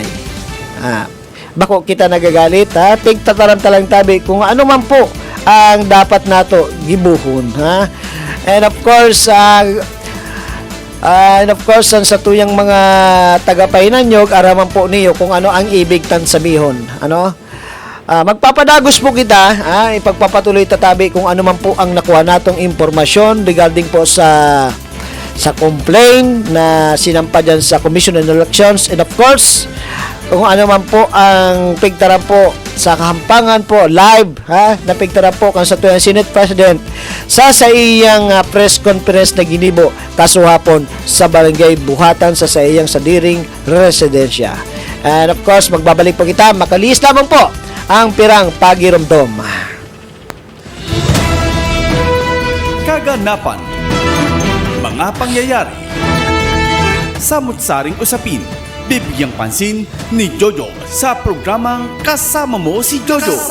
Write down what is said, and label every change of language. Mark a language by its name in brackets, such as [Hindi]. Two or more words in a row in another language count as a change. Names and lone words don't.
[Bikol] Bako kita nagagalit, tigtataran talang tabi kung ano man po ang dapat nato gibuhon, [English] and of course [Bikol] ang satuyang mga tagapahinanyog araman po niyo kung ano ang ibig tan sabihon. Magpapadagos po kita, ipagpapatuloy tatabi kung ano man po ang nakuha natong impormasyon regarding po sa complaint na sinampa dyan sa Commission on Elections, [English] and of course [Bikol] kung ano man po ang pigtaran po sa kahampangan po live na pigtaran po kan sa tuyang Senate President sa iyang [English] press conference [Bikol] na ginibo kasuhapon sa Barangay Buhatan sa iyang sadiring residensya. [English] And of course [Bikol] magbabalik po kita, makalis lamang po ang pirang pagiromdom. [Filipino] Kaganapan, mga pangyayari, samut-saring usapin, bibigyang pansin ni Jojo sa programang Kasama Mo si Jojo.